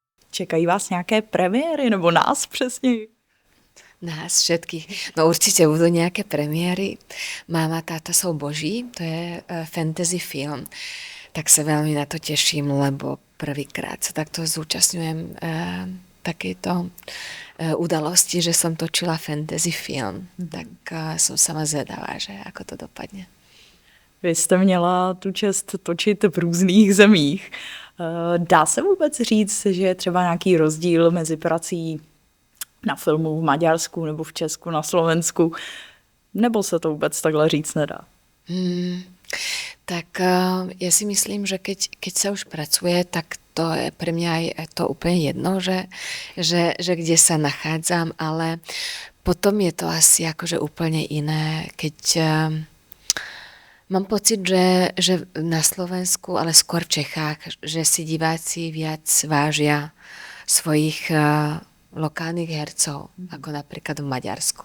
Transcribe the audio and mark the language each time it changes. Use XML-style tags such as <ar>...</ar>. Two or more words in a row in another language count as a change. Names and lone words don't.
<cs>Čekají vás nějaké premiéry, nebo nás přesně?</cs> <sk>Nás všetkých. No určite budú nejaké premiéry. Máma, táta sú boží, to je fantasy film. Tak sa veľmi na to teším, lebo prvýkrát sa takto zúčastňujem takéto udalosti, že som točila fantasy film. Tak som sama zvedavá, že ako to dopadne.</sk> <cs>Vy jste měla tu čest točit v různých zemích. Dá se vůbec říct, že je třeba nějaký rozdíl mezi prací na filmu v Maďarsku nebo v Česku, na Slovensku? Nebo se to vůbec takhle říct nedá?</cs> <sk>Tak ja si myslím, že keď sa už pracuje, tak to je pre mňa aj to úplne jedno, že kde sa nachádzam, ale potom je to asi akože úplne iné, keď mám pocit, že na Slovensku, ale skôr v Čechách, že si diváci viac vážia svojich lokálnych hercov, ako napríklad v Maďarsku.</sk>